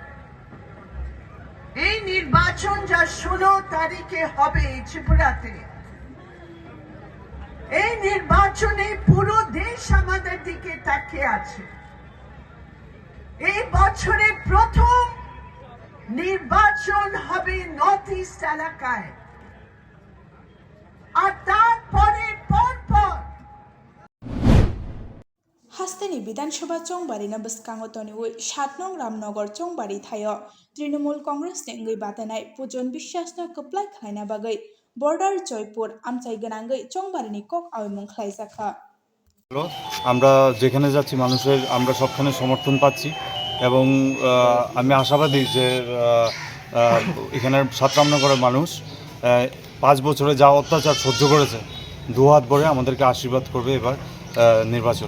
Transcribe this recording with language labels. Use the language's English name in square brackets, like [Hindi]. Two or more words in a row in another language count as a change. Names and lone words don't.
[Bangla] এই নির্বাচন যা 16 তারিখে হবে ত্রিপুরাতে, এই নির্বাচনে পুরো দেশ আমাদের দিকে তাকিয়ে আছে। এই বছরে প্রথম নির্বাচন হবে নর্থ ইস্ট এলাকায়, আর তারপরে পরপর [Kok Borok] हास्तेनि विधानसभा चंबारिनो बसकांगो तोनिउइ 7 नं रामनगर चंबारि थायो तृणमूल कांग्रेस नि ngै बातायनाय पूजन বিশ্বাসनो कप्लाय खलायना बागै बर्डार जयपुर आमचाइ गोनांगै चंबारिनि कक आविमुं खलायजाखा [Bangla] আমরা যেখানে যাচ্ছি মানুষের আমরা সবখানে সমর্থন পাচ্ছি এবং আমি আশাবাদী যে এখানে 7 রামনগরের মানুষ 5 বছরে যা অত্যাচার সহ্য করেছে দুহাত ভরে আমাদেরকে আশীর্বাদ করবে এবার নির্বাচন।